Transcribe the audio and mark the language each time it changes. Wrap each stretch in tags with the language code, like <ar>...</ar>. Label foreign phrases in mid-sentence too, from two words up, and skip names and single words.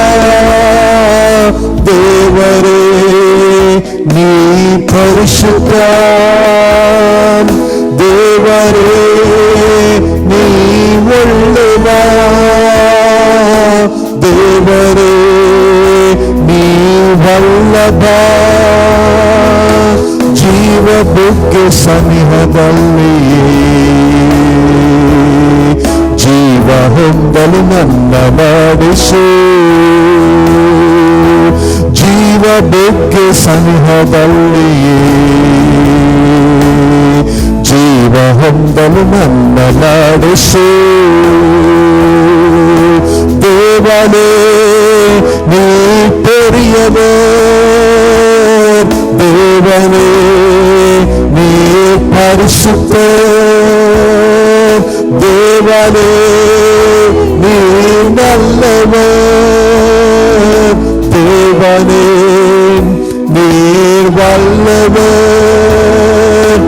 <ta>தேவரே நீ பரிசுத்தர். தேவரே நீ வல்லவர். தேவரே நீ வல்லவர்.</ta> <kn>ಜೀವ ಬುಗ್ಗೆ ಸನಿಹದಲ್ಲಿಯೇ ಜೀವ ಹೊಂದಲು ನನ್ನ ಮಾಡಿಸು. ಜೀವ ಬುಗ್ಗೆ ಸನಿಹದಲ್ಲಿಯೇ ಜೀವ ಹೊಂದಲು ನನ್ನ ಮಾಡಿಸು. ದೇವನೇ ನೀ பெரியவர்.</kn> <ta>தேவனே நீ பரிசுத்தர். தேவனே நீ நல்லவர். தேவனே நீர் வல்லவர்.</ta>